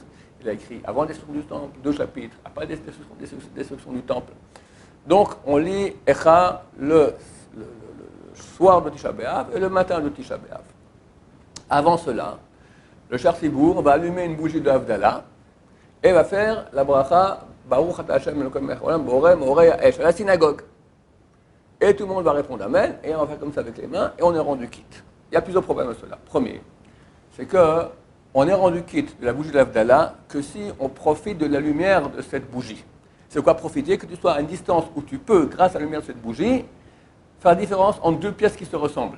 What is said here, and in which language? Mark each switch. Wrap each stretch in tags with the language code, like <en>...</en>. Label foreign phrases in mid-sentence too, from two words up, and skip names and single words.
<fr>Il a écrit avant la destruction du temple, 2 chapitres, après la destruction du temple. Donc, on lit Echa le soir de Tisha B'Av et le matin de Tisha B'Av. Avant cela, le</fr> <he>שליח ציבור</he> <fr>va allumer une bougie de Havdalah et va faire la bracha</fr> <he>ברוך אתה השם אלוקינו מלך העולם בורא מאורי האש</he> <fr>à la synagogue. Et tout le monde va répondre Amen, et on va faire comme ça avec les mains, et on est rendu quitte. Il y a plusieurs problèmes à cela. Premier, c'est qu'on est rendu quitte de la bougie de l'Havdalah que si on profite de la lumière de cette bougie. C'est quoi profiter? Que tu sois à une distance où tu peux, grâce à la lumière de cette bougie, faire la différence entre deux pièces qui se ressemblent.</fr>